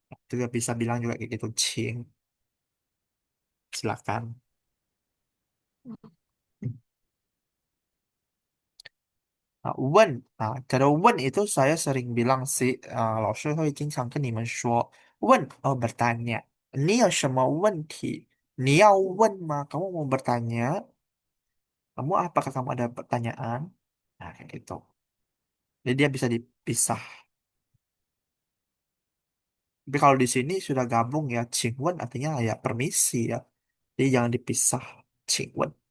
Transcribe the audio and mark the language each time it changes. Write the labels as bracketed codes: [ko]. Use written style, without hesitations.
[id] Juga bisa bilang juga kayak gitu, Cing, silakan. Nah, Wen, kalau Wen itu saya sering bilang sih, [zh] 老师会经常跟你们说，问 [id] oh bertanya. [zh] 你有什么问题？你要问吗？ [id] Kamu mau bertanya? Apakah kamu ada pertanyaan? Nah, kayak gitu. Jadi dia bisa dipisah. Tapi kalau di sini sudah gabung ya, Qingwen artinya ya permisi ya. Jadi jangan dipisah. Qingwen.